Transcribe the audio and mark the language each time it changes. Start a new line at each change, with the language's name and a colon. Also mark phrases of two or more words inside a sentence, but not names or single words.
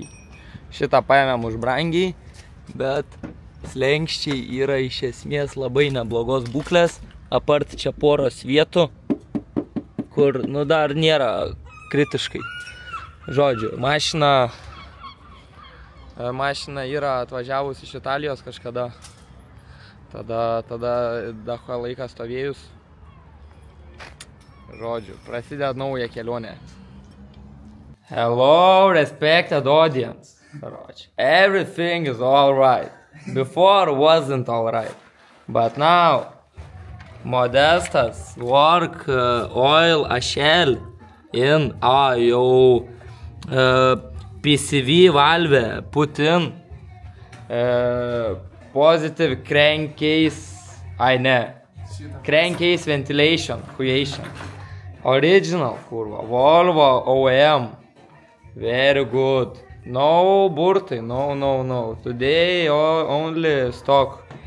Lithuanian: Šitą paėmėm už brangiai, bet slenkščiai yra iš esmės labai neblogos būklės, apart čia poros vietų, kur, dar nėra kritiškai. Žodžiu, mašina yra atvažiavus iš Italijos kažkada, tada dacho laikas stovėjus. Žodžiu, prasideda nauja kelionė.
English: Hello, respected audience. Everything is alright. Before wasn't alright. But now, Modestas work oil shell in jau PCV valve put in positive crankcase, crankcase ventilation, original kurva, Volvo OEM, very good, no burtai, no, today only stock.